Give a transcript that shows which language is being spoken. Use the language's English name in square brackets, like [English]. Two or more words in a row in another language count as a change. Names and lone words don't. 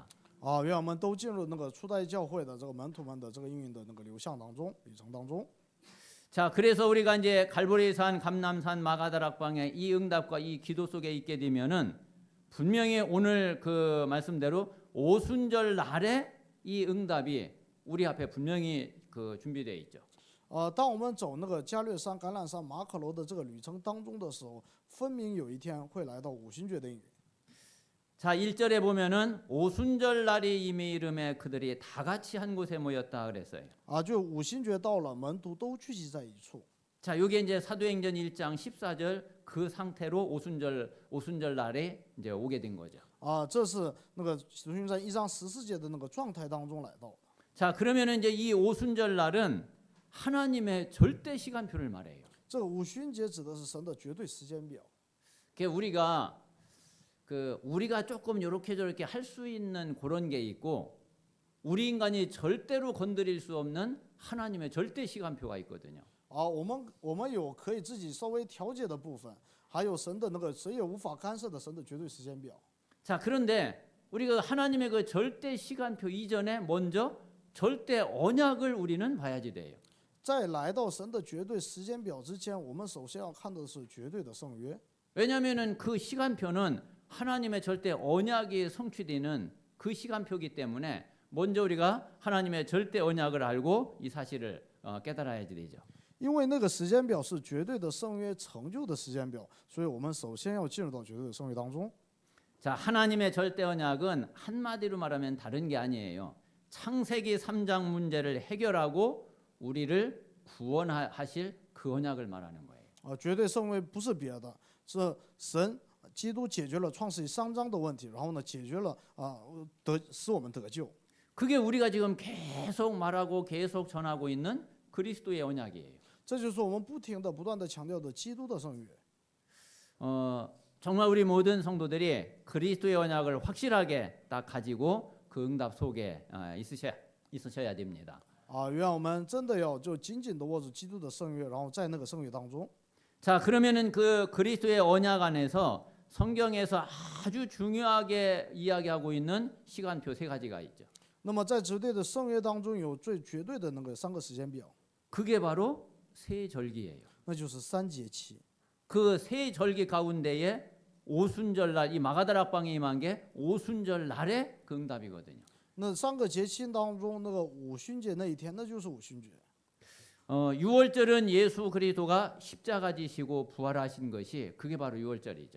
[Chinese] 愿我们都进入那个初代教会的这个门徒们的这个应允的那个流向当中、旅程当中。 [Korean] 자, 그래서 우리가 이제 갈보리산, 감람산, 마가다락방의 이 응답과 이 기도 속에 있게 되면은 분명히 오늘 그 말씀대로 오순절 날에 이 응답이 우리 앞에 분명히 그 준비되어 있죠. [Chinese] 当我们走那个加略山、橄榄山、马可楼的这个旅程当中的时候，分明有一天会来到五旬节的应允。 [Korean] 자, 1절에 보면은 오순절 날이 이미 이름에 그들이 다 같이 한 곳에 모였다 그랬어요. [Chinese] 就五旬节到了，门徒都聚集在一处。 [Korean] 자, 요게 이제 사도행전 1장 14절 그 상태로 오순절 날에 이제 오게 된 거죠. [Chinese] 这是那个使徒行传1章14节的那个状态当中来到的。 [Korean] 자, 그러면은 이제 이 오순절 날은 하나님의 절대 시간표를 말해요. [Chinese] 这个五旬节指的是神的绝对时间表。 [Korean] 우리가 조금 요렇게 저렇게 할 수 있는 그런 게 있고 우리 인간이 절대로 건드릴 수 없는 하나님의 절대 시간표가 있거든요. [Chinese] 我们有可以自己稍微调节的部分，还有神的那个谁也无法干涉的神的绝对时间表。 [Korean] 자, 그런데 우리가 하나님의 그 절대 시간표 이전에 먼저 절대 언약을 우리는 봐야지 돼요. [Chinese] 在来到神的绝对时间表之前，我们首先要看的是绝对的圣约。 [Korean] 왜냐하면은 그 시간표는 하나님의 절대 언약이 성취되는 그 시간표이기 때문에 먼저 우리가 하나님의 절대 언약을 알고 이 사실을 깨달아야지 되죠. [Chinese] 因为那个时间表是绝对的圣约成就的时间表，所以我们首先要进入到绝对的圣约当中。 [Korean] 자, 하나님의 절대 언약은 한마디로 말하면 다른 게 아니에요. 창세기 3장 문제를 해결하고 우리를 구원하실 그 언약을 말하는 거예요. [Chinese] 绝对圣约不是别的，是神基督解决了创世记3章的问题，然后呢，解决了使我们得救。 [Korean] 그게 우리가 지금 계속 말하고 계속 전하고 있는 그리스도의 언약이에요. [Chinese] 这就是我们不断的强调的基督的圣约。 [Korean] 정말 우리 모든 성도들이 그리스도의 언약을 확실하게 딱 가지고 그 응답 속에 있으셔야 됩니다. [Chinese] 愿我们真的要就紧紧的握住基督的圣约，然后在那个圣约当中。 [Korean] 자, 그러면은 그 그리스도의 언약 안에서 성경에서 아주 중요하게 이야기하고 있는 시간표 3가지가 있죠. [Chinese] 那么在绝对的圣约当中，有最绝对的那个3个时间表， [Korean] 그게 바로 세 절기예요. [Chinese] 那就是3节期。 [Korean] 그 세 절기 가운데에 오순절 날 이 마가다락방에 임한 게 오순절 날의 그 응답이거든요. [Chinese] 那3个节期当中，那个五旬节那一天，那就是五旬节。 [Korean] 유월절은 예수 그리스도가 십자가 지시고 부활하신 것이 그게 바로 유월절이죠.